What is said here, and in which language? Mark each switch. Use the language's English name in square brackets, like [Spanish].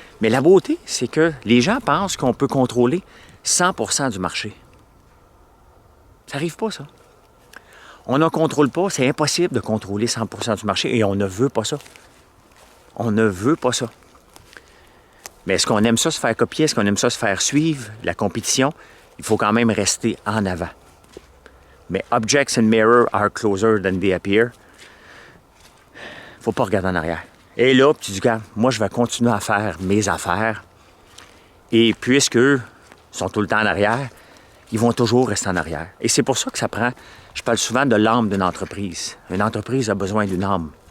[French] Mais la beauté, c'est que les gens pensent qu'on peut contrôler 100% du marché. Ça n'arrive pas, ça. On ne contrôle pas, c'est impossible de contrôler 100% du marché et on ne veut pas ça. On ne veut pas ça. Mais est-ce qu'on aime ça se faire copier? Est-ce qu'on aime ça se faire suivre? La compétition, il faut quand même rester en avant. [English] Mais objects in mirror are closer than they appear. [French] Faut pas regarder en arrière. Et là, tu dis, moi, je vais continuer à faire mes affaires. Et puisque eux sont tout le temps en arrière, ils vont toujours rester en arrière. Et c'est pour ça que ça prend, je parle souvent de l'âme d'une entreprise. Une entreprise a besoin d'une âme.